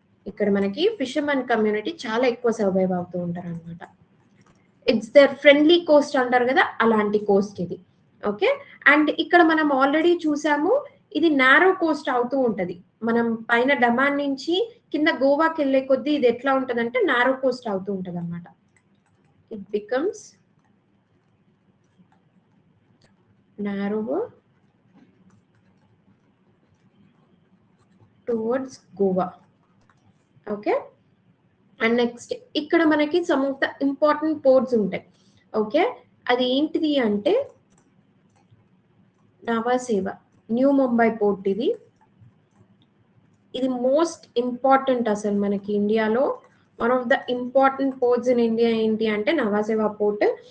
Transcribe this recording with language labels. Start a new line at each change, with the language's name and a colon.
Telugu: ఇక్కడ మనకి fishermen community చాలా ఎక్కువ సర్వైవ్ అవుతూ ఉంటారు అనమాట.
English: it's their friendly coast
Telugu: అంటారు కదా, అలాంటి కోస్ట్ ఇది. ఓకే, అండ్ ఇక్కడ మనం ఆల్రెడీ చూసాము ఇది నారో కోస్ట్ అవుతూ ఉంటది. మనం పైన డమాన్ నుంచి కింద గోవాకి వెళ్ళే కొద్దీ ఇది ఎట్లా ఉంటది అంటే నారో కోస్ట్ అవుతూ ఉంటది అనమాట.
English: It becomes narrower towards Goa.
Telugu: Okay, and next ఇక్కడ మనకి some of the important ports ఉంటాయి. ఓకే, అది ఏంటిది అంటే నవాసేవ, న్యూ ముంబై పోర్ట్. ఇది మోస్ట్ ఇంపార్టెంట్ అసలు మనకి ఇండియాలో
English: one of the important ports in India
Telugu: ఏంటి అంటే నవాసేవ పోర్ట్.